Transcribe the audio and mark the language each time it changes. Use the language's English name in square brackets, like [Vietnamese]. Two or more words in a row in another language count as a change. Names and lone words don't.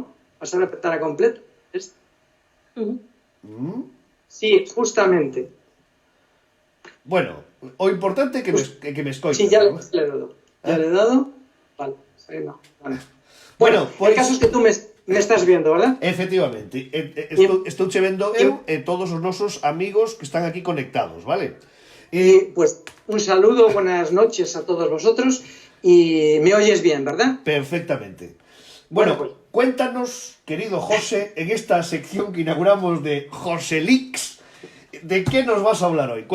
[Spanish] Pasar la ventana completa. Sí, justamente. [Galician] Bueno, o importante é que me escoites. [Spanish] Sí, ya le ¿no? he dado. Ya le he dado. Vale, sí, no. Vale. Bueno, El caso es que tú me estás viendo, ¿verdad? Efectivamente. [Galician] Estou che vendo eu e todos os nosos amigos que están aquí conectados, vale? [Spanish] Y pues un saludo, buenas noches a todos vosotros y me oyes bien, ¿verdad? Perfectamente. Bueno, Pues cuéntanos, querido José, en esta sección que inauguramos de José Leaks, ¿de qué nos vas a hablar hoy?